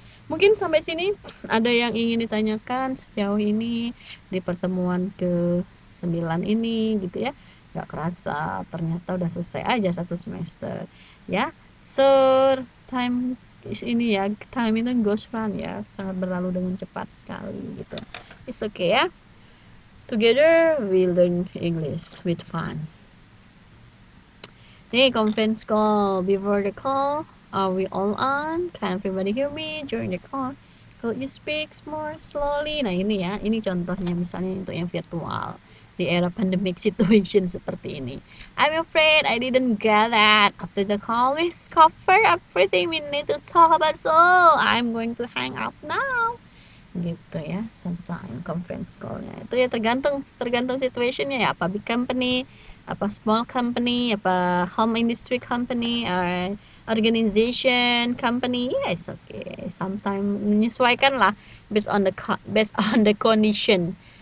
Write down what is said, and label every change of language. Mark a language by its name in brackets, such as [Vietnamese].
[Indonesian] Mungkin sampai sini ada yang ingin ditanyakan sejauh ini di pertemuan ke-9 ini gitu ya. Gak kerasa ternyata udah selesai aja 1 semester ya. Sir, time ini ya, time itu [English] goes run [Indonesian] ya, sangat berlalu dengan cepat sekali gitu. [English] It's okay ya. Together we learn English with fun. Hey, conference call. Before the call, are we all on? Can everybody hear me during the call? Could you speak more slowly? [Indonesian] Nah ini ya, ini contohnya misalnya untuk yang virtual di era pandemic situation seperti ini. [English] I'm afraid I didn't get that. After the call, we cover everything we need to talk about, so I'm going to hang up now. [Indonesian] Gitu ya, [English] sometimes conference call-nya itu ya [Indonesian] tergantung situationnya ya, [English] apa big company, apa small company, apa home industry company, or organization company, yes okay, sometimes [Indonesian] menyesuaikan lah [English] based on the condition.